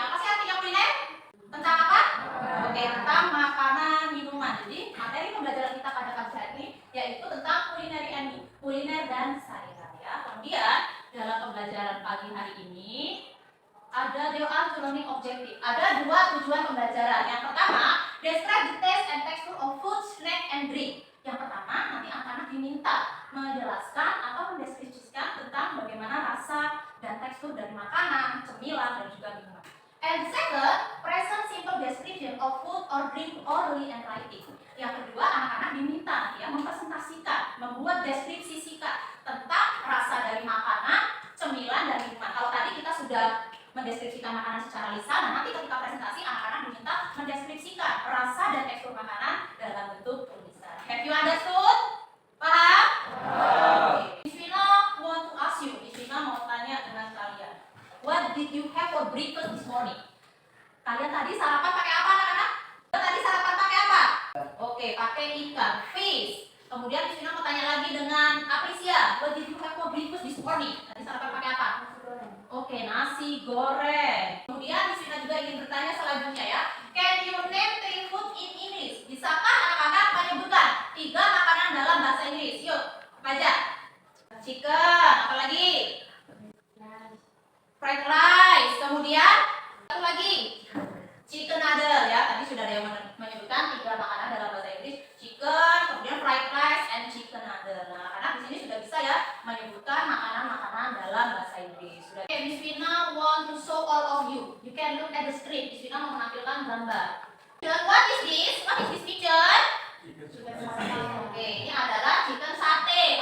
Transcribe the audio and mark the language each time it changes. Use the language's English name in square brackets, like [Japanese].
[Indonesian] Apa sih artinya kuliner? Tentang apa? Oke, tentang makanan, minuman. Jadi, materi pembelajaran kita pada pagi hari ini yaitu tentang [English] culinary and me. [Indonesian] Kuliner dan saya ya. Kemudian dalam pembelajaran pembelajaran pagi hari ini, [English] there are two learning objective. [Indonesian] Ada dua tujuan pembelajaran. Yang pertama, [English] describe the taste and texture of food, snack, and drink. [Indonesian] Yang pertama, nanti anak-anak diminta menjelaskan atau mendeskripsikan tentang bagaimana rasa dan tekstur dari makanan, cemilan, dan juga minuman. [English] And second, present simple description of food or drink orally and writing. [Indonesian] Yang kedua, anak-anak diminta ya mempresentasikan, membuat deskripsi singkat tentang rasa dari makanan, cemilan, dan minuman. Kalau tadi kita sudah mendeskripsikan makanan secara lisan, nah nanti ketika presentasi anak-anak diminta mendeskripsikan rasa dan tekstur makanan dalam bentuk tulisan. [English] Have you understood? [Indonesian] Paham? Okay. [English] Miss Vina want to ask you. [Indonesian] Miss Vina mau tanya dengan kalian. [English] What did you have for breakfast this morning? [Indonesian] Kalian tadi sarapan pakai apa, anak-anak? Tadi sarapan pakai apa? Oke, pakai ikan, fish. Kemudian Miss Vina mau tanya lagi dengan Aprisia. [English] What did you have for breakfast this morning? [Indonesian] Tadi sarapan pakai apa? Oke, nasi goreng. Kemudian Miss Vina juga ingin bertanya selanjutnya ya. [English] Can you name 3 food in English? [Indonesian] Bisakah anak-anak menyebutkan 3 makanan dalam bahasa Inggris? Yuk, baca. Chicken, apa lagi? Fried rice. Kemudian satu lagi. Chicken noodle ya. Tadi sudah ada yang menyebutkan 3 makanan dalam bahasa Inggris. Chicken, kemudian fried rice, and chicken noodle. Nah, anak-anak di sini sudah bisa ya menyebutkan makanan-makanan dalam bahasa Inggris. Sudah. [English] Okay, Miss Vina want to show all of you. You can look at the screen. Miss Vina [Indonesian] mau menampilkan gambar. [English] What is this? What is this picture? [Indonesian] Oke, ini adalah chicken sate.